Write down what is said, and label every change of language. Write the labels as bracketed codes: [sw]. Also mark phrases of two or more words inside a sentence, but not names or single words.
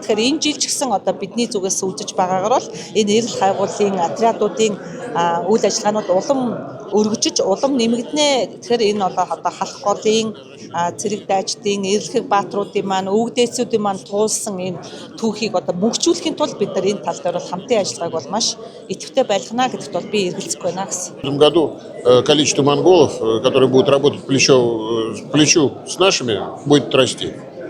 [mn] Тэгэхээр энэ жил ч гэсэн одоо бидний зүгээс үзэж байгаагаар бол энэ эрэл хайгуулын отрядуудын үйл ажиллагаанууд улам өргөжж, улам нэмэгдэнэ. Тэгэхээр энэ бол одоо халах голын цэрэг дайчдын, эрэлхэг баатруудын маань, өвгдээцүүдийн маань туулсан энэ түүхийг одоо мөнхжүүлэхийн тулд бид нар энэ тал дээр бол хамтын ажиллагааг бол маш идэвхтэй байлгана гэдэгт бол би эргэлзэх байна гэсэн. [ru] В этом году количество монголов, которые будут работать плечо к плечу с нашими, будет расти.